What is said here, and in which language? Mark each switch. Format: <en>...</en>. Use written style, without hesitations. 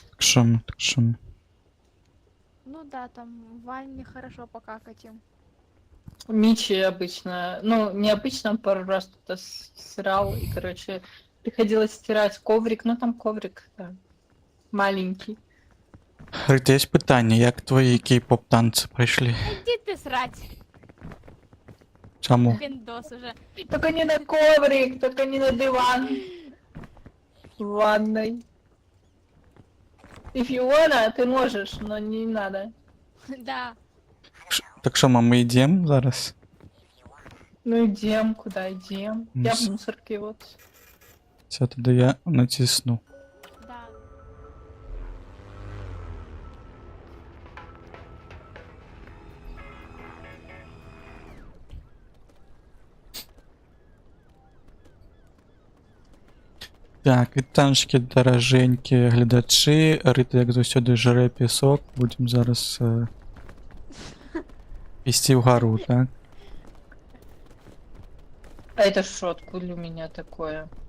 <ru>Так шо? Так шо? Ну да, там в ванне хорошо покакать им. Мичи обычно, ну, не обычно, он пару раз кто-то срал, и, короче, приходилось стирать коврик, ну, там коврик, да, маленький.</ru> <uk>Рита, є питання, як твої кей-поп танці пройшли?</uk> <ru>Иди ты срать,</ru> <uk>Чому?</uk> <ru>пиндос уже. Только не на коврик, только не на диван. В ванной.</ru> <en>If you wanna,</en> <ru>ты можешь, но не надо. Да.</ru> <uk>Так що, ми йдемо зараз?</uk> <ru>Ну, идем, куда идем? Ну, Я с- в мусорке, вот.</ru> <uk>Все, тоді я натисну.</uk> <ru>Да.</ru> <uk>Так, вітанчики, дороженькі глядачі. Рита, як завсюди, жре пісок. Будемо зараз вести вгору, так?</uk> <ru>А это что, откуда у меня такое?</ru>